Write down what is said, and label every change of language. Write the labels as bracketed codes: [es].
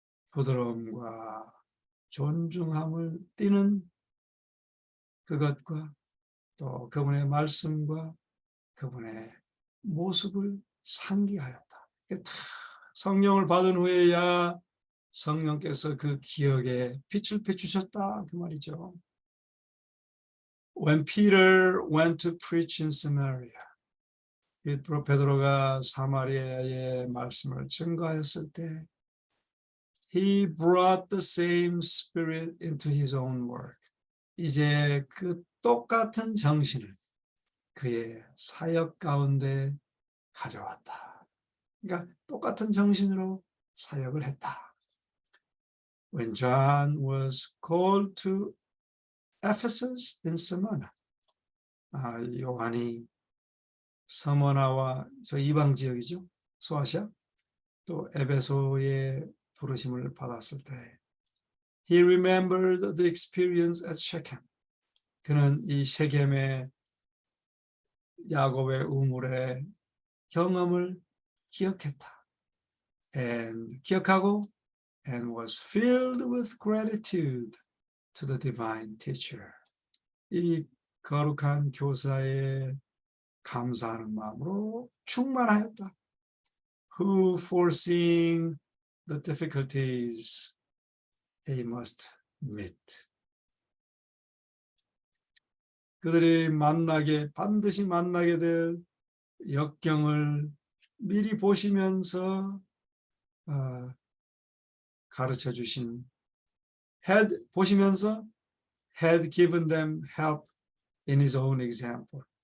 [ko] 부드러움과 존중함을 띠는 그것과 또 그분의 말씀과 그분의 모습을 상기하였다. 성령을 받은 후에야 성령께서 그 기억에 빛을 비추셨다 그 말이죠. [en] When Peter went to preach in Samaria, [ko] 베드로가 사마리아의 말씀을 증거했을 때 [en] He brought the same spirit into his own work. [ko] 이제 그 똑같은 정신을 그의 사역 가운데 가져왔다. 그러니까 똑같은 정신으로 사역을 했다. [en] When John was called to Ephesus in Smyrna, [ko] 요한이 스머나와 저 이방 지역이죠. 소아시아 또 에베소의 부르심을 받았을 때 [en] He remembered the experience at Shechem. [ko] 그는 이 셰겜의 야곱의 우물의 경험을 기억했다. 기억하고 [en] and was filled with gratitude to the divine teacher. [ko] 이 거룩한 교사의 감사하는 마음으로 충만하였다. [en] Who foreseeing the difficulties he must meet. [ko] 그들이 반드시 만나게 될 역경을 미리 보시면서 가르쳐 주신 보시면서 [en] had given them help in his own example.